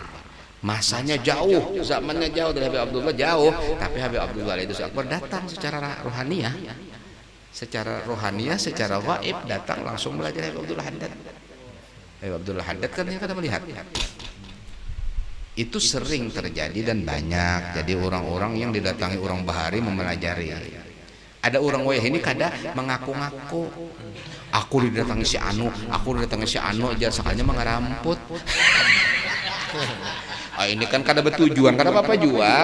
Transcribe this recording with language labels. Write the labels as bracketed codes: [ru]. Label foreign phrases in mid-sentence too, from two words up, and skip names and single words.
[id] Masanya jauh, zamannya jauh dari Habib Abdullah jauh, tapi Habib Abdullah Al-Idrusul Akbar datang secara rohaniah. Secara rohaniah, secara gaib datang langsung belajar Habib Abdullah Haddad. Habib Abdullah Haddad kan yang kita melihat. Itu sering terjadi dan banyak. [bjn] Jadi orang-orang yang didatangi orang bahari mempelajari. Ada orang wayah ini kada mengaku-ngaku. Aku didatangi si Anu, aja sekalinya mengaramput. Ini kan kada bertujuan, kada apa-apa juga.